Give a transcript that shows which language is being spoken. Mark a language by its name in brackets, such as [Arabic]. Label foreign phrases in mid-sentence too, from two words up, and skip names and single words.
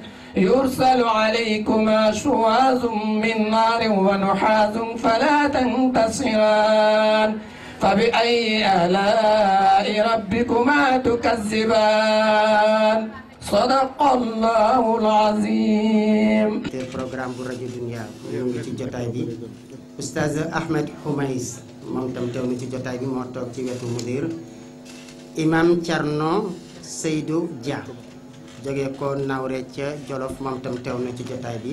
[Arabic] يرسل عليكما شواظ من نار ونحاس فلا تنتصران فبأي آلاء ربكما تكذبان. صدق الله العظيم. [Wolof] Program bu rajo Dunia ñu ngi ci jotaay bi Oustaz Ahmed Houmais moom tam teew na ci jotaay bi moo toog ci wetu mudir. Imam Thierno Seydou Dia jóge ko Nawre ca Jolof moom tam teew na ci jotaay bi.